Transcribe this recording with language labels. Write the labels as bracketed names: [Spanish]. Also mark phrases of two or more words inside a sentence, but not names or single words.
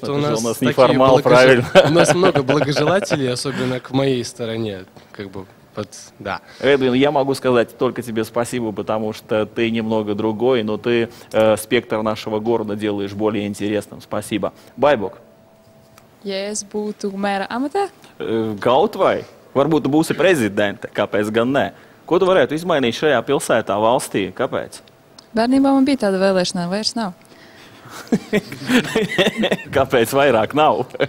[Russian] Потому что ты же у нас такие неформал, правильно. У нас много благожелателей, особенно к моей стороне, как бы, да. Эдвин, я могу сказать только тебе спасибо, потому что ты немного другой, но ты спектр нашего города делаешь более интересным. Спасибо. Байбок. [Latvian] Ja es būtu mēra amatā, Kaut vai? Varbūt tu būsi prezidente, kāpēc gan ne? Ko tu varētu izmainīt šajā pilsētā, valstī? Kāpēc? bērnībā man bija tāda vēlēšana, vairs nav. Kāpēc vairāk nav?